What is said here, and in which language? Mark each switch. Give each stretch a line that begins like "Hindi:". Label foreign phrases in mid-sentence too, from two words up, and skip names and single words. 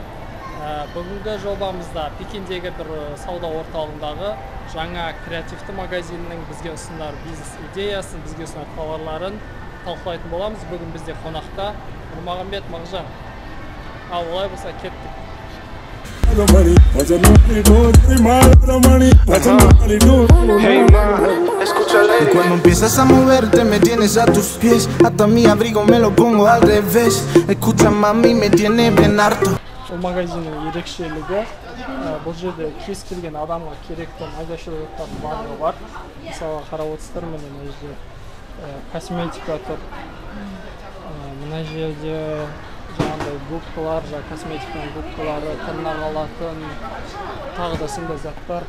Kazakh: Бүгінгі жобамызда Пекиндегі бір сауда орталығындағы жаңа креативті магазиннің бізге ұсынар бизнес идеясын, бізге ұсынар тауарларын талқылайтын боламыз. Бүгін бізде қонақта Нұрмағамбет Мағжан. Ал олай болса кеттік.
Spanish: Y cuando empiezas a moverte me tienes a tus pies. Hasta mi abrigo me lo pongo al revés. Escucha mami, me tiene bien harto.
Kazakh: Бұл магазиннің ерекшелігі, бұл жерде кез келген адамға керекті майда-шүйде заттардың барлығы бар. Мысалы қарап отырсыздар, міне мына жерде косметика тұр. Мына жерде жаңағыдай губкалар, косметиканың губкалары, тырнақ алатын, тағы да сондай заттар.